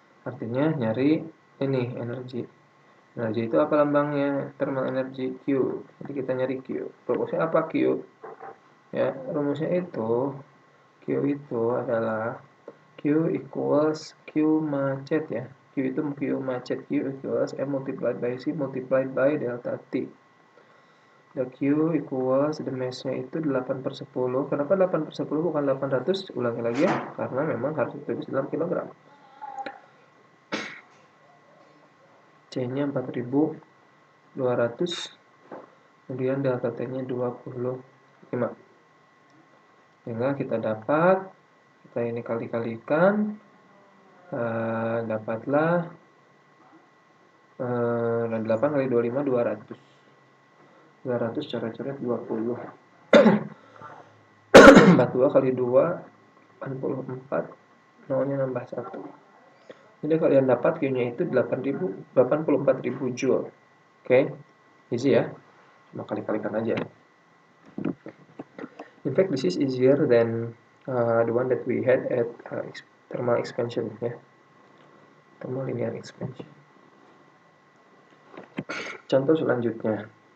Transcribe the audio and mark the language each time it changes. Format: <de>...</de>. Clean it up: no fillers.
<id>Artinya nyari ini energi. Energi itu apa lambangnya? Thermal energy Q. Jadi kita nyari Q. Rumusnya apa Q? Ya, rumusnya Q itu adalah Q equals Q macet ya. Q macet.</id> <en>Q equals M multiplied by C multiplied by delta T. The Q equals the mass-nya itu 8/10.</en> <id>Kenapa 8/10 bukan 800? Ulangi lagi ya. Karena memang harus ditulis dalam kilogram. C-nya 4200. Kemudian delta T-nya 25. Sehingga kita dapat, kita ini kali-kalikan, dapatlah 8 kali 25, 200. 200 coret-coret 20. 42 kali 2, 84. Nolnya nambah 1. Jadi kalian dapat Q-nya itu 84.000 Joule. Oke, easy ya. Cuma kali-kalikan aja.</id> <en>In fact, this is easier than the one that we had at thermal expansion ya. Thermal linear expansion.</en> <id>Contoh selanjutnya.</id>